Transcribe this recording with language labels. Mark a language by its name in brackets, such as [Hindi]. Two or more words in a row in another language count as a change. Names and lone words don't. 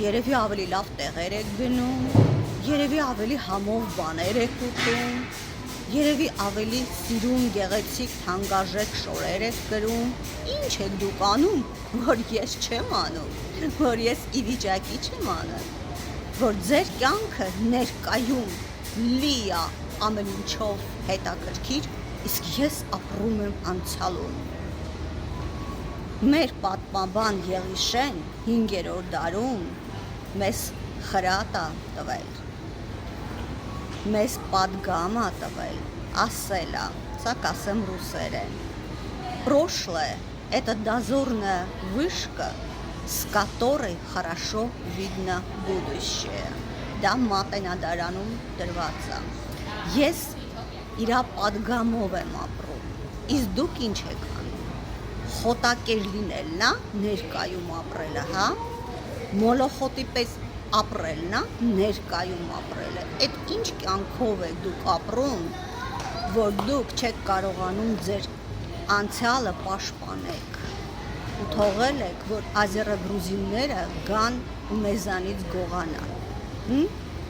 [Armenian] երևի ավելի լավ տեղեր եք գնում, երևի ավելի համով բաներ եք ուտում, երևի ավելի սիրուն, գեղեցիկ, թանկարժեք շորեր եք գրում, ինչ եք դուք անում, որ ես չեմ անում, որ ես ի վիճակի չեմ անում, որ ձեր կյանքը ներկայում լի է ամեն ինչով հետաքրքիր, իսկ ես ապրում եմ անցյալում։ Մեր պատմաբան Եղիշեն 5-րդ դարում մեզ խրատ է տվել, մեզ պատգամ է տվել, ասել է, սա կասեմ ռուսերեն, [Russian] прошлое – это дозорная вышка, с которой хорошо видно будущее, [Armenian] դա մատենադարանում դրված է, ես իրա պատգամով եմ ապրում, իսկ դուք ինչ եք անում, խոտակեր լինելն է, ներկայում ապրելը, հա, մոլոխոտի պես ապրելն է, ներկայում ապրելը, այդ ինչ կյանքով եք դուք ապրում, որ դուք չեք կարողանում ձեր անցյալը պաշտպանեք ու թողել եք, որ ազերագրուզինները գան ու մեզանից գողանան,